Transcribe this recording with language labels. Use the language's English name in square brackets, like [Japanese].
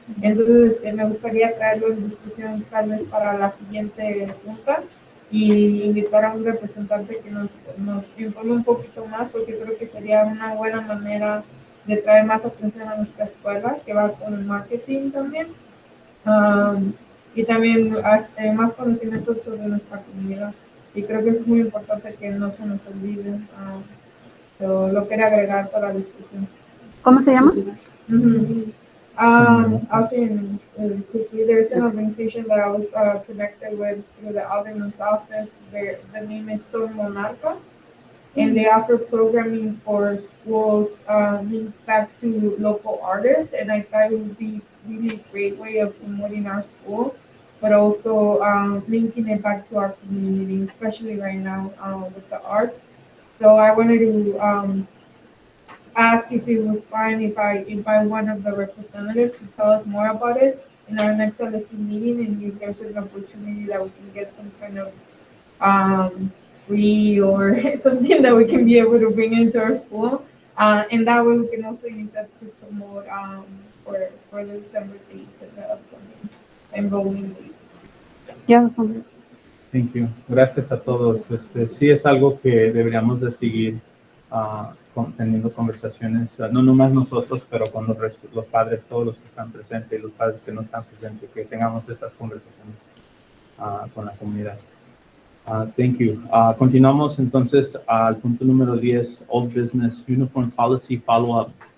[Spanish] Entonces me gustaría traerlo en discusión tal vez para la siguiente junta y invitar a un representante que nos informe un poquito más, porque creo que sería una buena manera de traer más atención a nuestra escuela, que va con el marketing también, y también más conocimiento sobre nuestra comunidad. Y creo que es muy importante que no se nos olvide. Lo quería agregar para la discusión. ¿Cómo se llama? [English] I'll say quickly, there's an organization that I was connected with through the Alderman's office. The name is Son Monarcas, and they offer programming for schools linked back to local artists, and I thought it would be really a great way of promoting our school, but also linking it back to our community, especially right now with the arts. So I wanted to ask if it was fine if I invite one of the representatives to tell us more about it in our next LSC meeting, and if there's an opportunity that we can get some kind of free or something that we can be able to bring into our school, and that way we can also use that to promote for the December dates and the upcoming enrollment dates. Yeah. Thank you. [Spanish] Gracias a todos. Sí es algo que deberíamos de seguir teniendo conversaciones, no nomás nosotros, pero con los padres, todos los que están presentes y los padres que no están presentes, que tengamos esas conversaciones. con la comunidad. [English] Thank you. [Spanish] Continuamos entonces al punto número 10, Old Business Uniform Policy Follow-up.